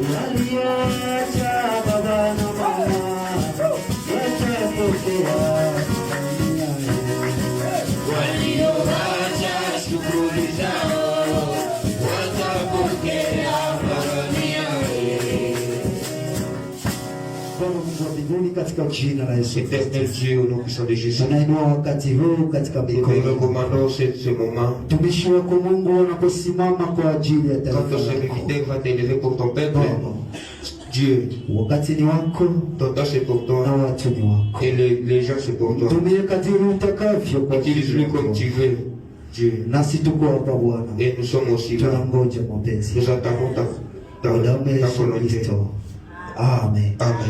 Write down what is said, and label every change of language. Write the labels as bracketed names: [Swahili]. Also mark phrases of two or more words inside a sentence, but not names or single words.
[Swahili] Walioacha baba na mama watapokea katika jina la Yesu. [French] Éternel Dieu, au nom puissant de Jésus, [Swahili] tunainua wakati huu katika [French] nous recommandons ce moment. [Swahili] Tumishi wako Mungu wanaposimama kwa ajili ya [French] Quand [Swahili] taifa [French] ton serviteur va t'élever pour ton peuple, Dieu, [Swahili] wakati ni wako [French] ton temps c'est pour toi [Swahili] na watu ni wako. [French] et les gens c'est pour toi. [Swahili] Tumie kadiri utakavyo kwa [French] Utilise-le comme tu veux, Dieu. [Swahili] nasi tuko hapa Bwana, [French] Et nous sommes aussi là. [Swahili] tunangoja mapenzi [French] Nous attendons ta volonté. [Swahili] Amen. [French] Amen.